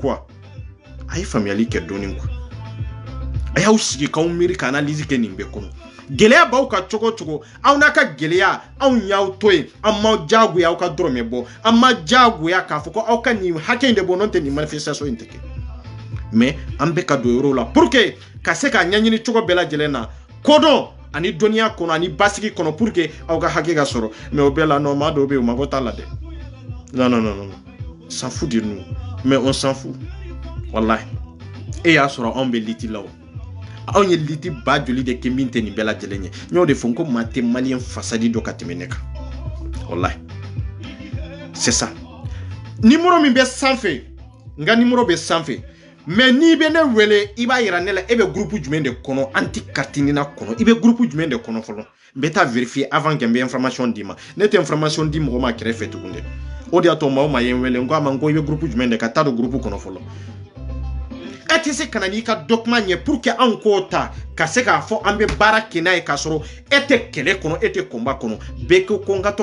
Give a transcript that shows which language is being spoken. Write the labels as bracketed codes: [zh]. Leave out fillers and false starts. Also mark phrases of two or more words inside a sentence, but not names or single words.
[bm] ɲinɛ ampiliw quoi a ye faamuyali kɛ dɔɔni quoi a y'aw sigi k'aw miiri ka analyse kɛ nin bɛɛ kɔnɔ gɛlɛya b'aw ka cogo cogo aw n'a ka gɛlɛya anw y'aw to yen an m'aw diyagoya aw ka dɔrɔmɛ bɔ an ma diyagoya k'a fɔ ko aw ka nin hakɛ in de bɔ n'o tɛ nin manifestation in tɛ kɛ mais an bɛ ka don yɔrɔw la [fr] pour que [bm] ka se k'a ɲɛɲini cogo bɛɛ lajɛlen na kodɔn ani dɔnniya kɔnɔ ani basigi kɔnɔ [fr] pour que [bm] aw ka hakɛ ka sɔrɔ mais o bɛɛ la non maa dɔw bɛ yen o mago t'a la dɛ [fr] non s'en fout de nous mais on s'en fout [bm] wallahi e y'a sɔrɔ anw bɛ liti la o anw ye liti ba joli de kɛ min tɛ nin bɛɛ lajɛlen ye n y'o de fɔ n ko maa tɛ maliyɛn fasadi dɔ ka tɛmɛ ne kan wallahi [fr] c'est ça [bm] numéro min bɛ sanfɛ n ka numéro bɛ sanfɛ mais n'i bɛ ne wele i b'a yira ne la e bɛ groupe jumɛn de kɔnɔ anti kartinina kɔnɔ i bɛ groupe jumɛn de kɔnɔ fɔlɔ n bɛ taa vérifier [fr] avant que [bm] n bɛ information d'i ma ne tɛ information di mɔgɔ ma kɛrɛfɛ tugun dɛ o de y'a to maa o maa ye n wele n ko a ma n ko i bɛ groupe jumɛn de ka taa don groupe kɔnɔ fɔlɔ e tɛ se ka na n'i ka document ɲɛ [fr] pour que [bm] anw k'o ta ka se k'a fɔ an bɛ baara kɛ n'a ye k'a sɔrɔ e tɛ kɛlɛ kɔnɔ e tɛ combat kɔnɔ bɛɛ ko ko n ka